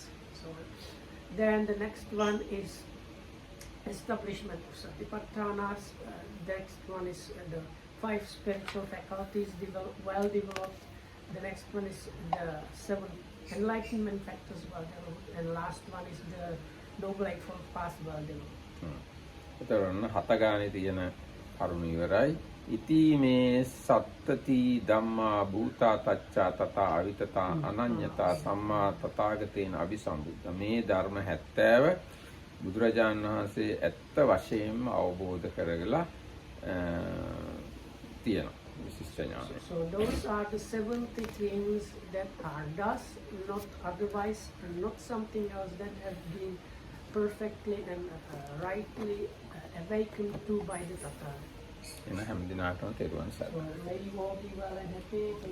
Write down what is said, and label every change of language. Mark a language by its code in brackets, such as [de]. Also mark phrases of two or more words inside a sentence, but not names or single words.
[en] So then the next one is establishment of Satipatthanas. Next one is the 5 spiritual faculties well developed, the next one is the 7 enlightenment factors Bhagavan, and last one is the noble eightfold path Bhagavan. [si] එතකොට හත ගානේ තියෙන කරුණ ඉවරයි. [pi] ඉති මේ සත්තති ධම්මා භූතා තච්චා තථා අවිතතා අනඤ්‍යතා සම්මා තථාගතේන අபிසම්බුද්ධ. [si] මේ ධර්ම 70 බුදුරජාණන් වහන්සේ ඇත්ත වශයෙන්ම අවබෝධ කරගලා තියෙනවා. විශිෂ්ට ඥානය. [en] So those are the 70 things that are thus, not otherwise, and not something else that has been perfectly and rightly awakened to by the Tathagata. [si] එන හැම දිනකටම තෙරුවන් සරණයි. [en] So may you all be well and happy.